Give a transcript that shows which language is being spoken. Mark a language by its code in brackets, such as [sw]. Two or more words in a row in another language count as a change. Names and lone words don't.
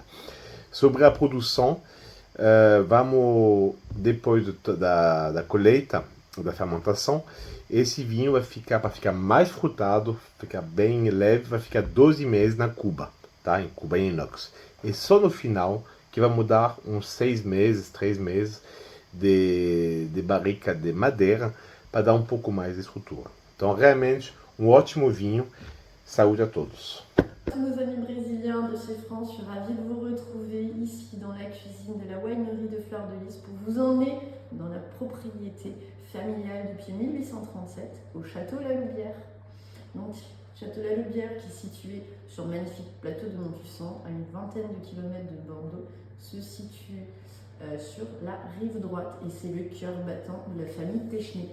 [pt] Sobre a produção, vamos, depois da colheita, da fermentação, esse vinho vai ficar, para ficar mais frutado, ficar bem leve, vai ficar 12 meses na cuba, tá? Em cuba em inox. E só no final que vai mudar uns 6 meses, 3 meses de barrica de madeira para dar um pouco mais de estrutura. Então, realmente, um ótimo vinho. Saúde a todos. [fr] Tous nos amis brésiliens de chez France, je suis ravie de vous retrouver ici dans la cuisine de la winery de Fleur de Lys pour vous emmener dans la propriété familiale depuis 1837 au Château La Loubière. Donc, Château La Loubière qui est situé sur le magnifique plateau de Montussan, à une vingtaine de kilomètres de Bordeaux, se situe sur la rive droite et c'est le cœur battant de la famille Téchenet.